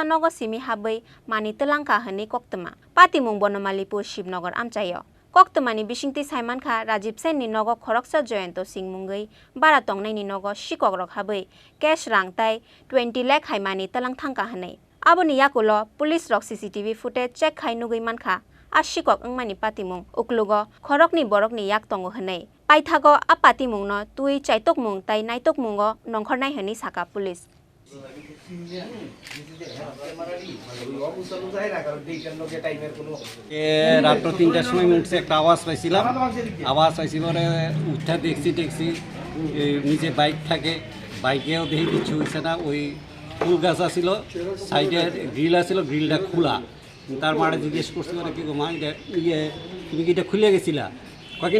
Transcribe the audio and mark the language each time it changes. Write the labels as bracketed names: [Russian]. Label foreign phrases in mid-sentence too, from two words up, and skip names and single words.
[Kok Borok] Nogo simi haboi mani telang kahani koktoma Patimung Banamalipur Shibnagar Amchaio Koktomani bisingti Saiman kha Rajiv Sen ni Nogo Khoroksa Joyanto Singmungai bara tongnai ni Nogo Sikok rok habai cash rang tai 20 lakh haimani talang thangka hanai aboni yakulo police rok [English] CCTV footage check [Kok Borok] khai nugui mankha a Sikok Hapmani Patimung uklugo khorokni borokni yak tongo hanai paithago a Patimung no tui chaitok mung tai naitok mungo nongkhornai hani saka police [Bangla] রাত ৩টার সময় উঠছে একটা আওয়াজ পাইছিলাম আওয়াজ পাইছি পরে উঠা দেখছি নিচে বাইক থাকে বাইকেও দেখি কিছু হয়েছে না ওই ফুল গাছ আছিল সাইডে গ্রিল আছিল গ্রিলটা খোলা তার মারে জিজ্ঞেস করছি ওরা কি গো মা এটা তুমি কি এটা খুলে গেছিলা কয়েক